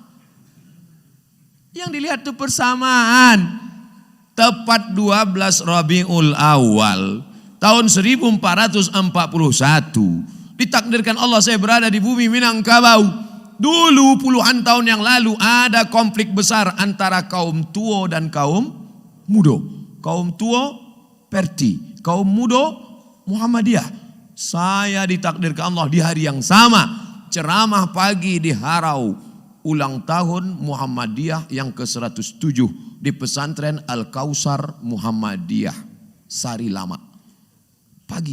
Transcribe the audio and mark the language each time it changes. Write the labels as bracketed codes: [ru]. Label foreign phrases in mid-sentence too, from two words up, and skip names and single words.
[id] Yang dilihat itu persamaan. Tepat 12 Rabiul Awal tahun 1441. Ditakdirkan Allah saya berada di bumi Minangkabau. Dulu puluhan tahun yang lalu ada konflik besar antara kaum Tuo dan kaum Mudo. Kaum Tuo Perti, kaum Mudo Muhammadiyah. Saya ditakdirkan Allah di hari yang sama ceramah pagi di Harau ulang tahun Muhammadiyah yang ke-107 di pesantren Al-Kausar Muhammadiyah Sari Lama. Pagi.